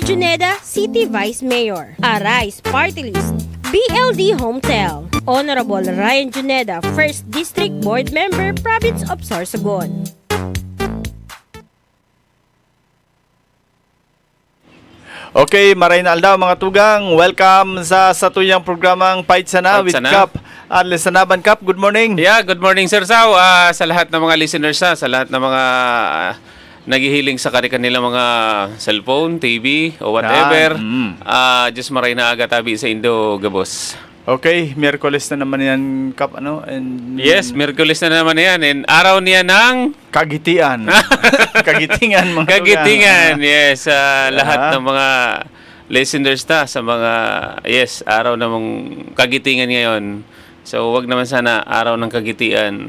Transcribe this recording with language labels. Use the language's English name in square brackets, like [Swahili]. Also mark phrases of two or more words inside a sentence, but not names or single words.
[English] Juneda, City Vice Mayor, Arise Party List, BLD Hometel, Honorable Ryan Juneda, 1st District Board Member, Province of Sorsogon. [Bikol] Okay, maray na aldaw mga tugang. Welcome sa satuyang programang Fight Sana with Cap. [English] Lesanaban Cap, good morning. Yeah, good morning Sir Sao. [Filipino] Sa lahat ng mga listeners sa lahat ng mga naghihiling sa kanilang mga cellphone, TV o whatever. [Bikol] Just maray na aga tabi sa Indo Gabos. [Filipino] Okay, Miyerkules na naman yan, Kap, ano? And yes, Miyerkules na naman yan. And araw niya ng Kagitian. Kagitingan, mga Kagitingan, yes. Lahat ng mga listeners sa mga, yes, araw namang Kagitingan ngayon. So, wag naman sana araw ng Kagitian.